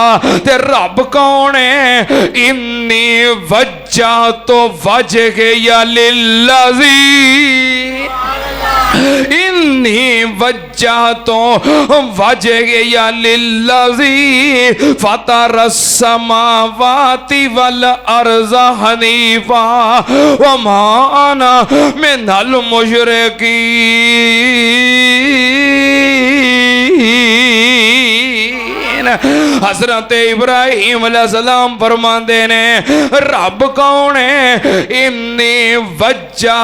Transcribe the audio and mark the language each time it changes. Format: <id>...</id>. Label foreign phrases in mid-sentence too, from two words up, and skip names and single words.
<pa>ते रब कौन है?</pa> <ar>إني وجهت وجهي للذي إني وجهت وجهي للذي فطر السماوات والأرض حنيفا وما أنا من المشركين.</ar> <pa>हजरत इब्राहिम अलैहिस्सलाम फरमाते ने रब कौन है?</pa> <ar>إني وجهت</ar>